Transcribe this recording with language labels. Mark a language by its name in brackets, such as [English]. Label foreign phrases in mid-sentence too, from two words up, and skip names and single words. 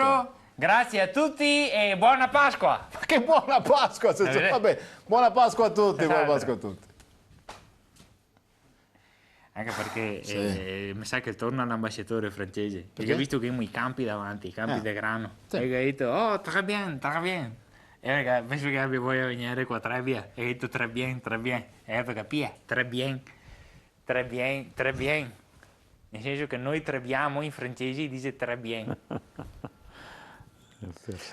[Italian] Senz'altro, grazie a tutti e buona Pasqua! Ma che buona Pasqua! Vabbè, buona Pasqua a tutti, buona Esatto. Pasqua a tutti. Anche perché Sì. mi sa che torna l'ambasciatore francese. Perché? Perché ho visto che ho i campi davanti, i campi di grano. Sì. E ho detto, [French] oh, très bien, très bien. [Italian] E perché penso che abbia voglia di venire qua a Trebbia. E ho detto, [French] très bien, très bien. [Italian] E perché capire, [French] très bien, très bien, très bien. [Italian] Nel senso che noi trebbiamo in francese dice [French] très bien.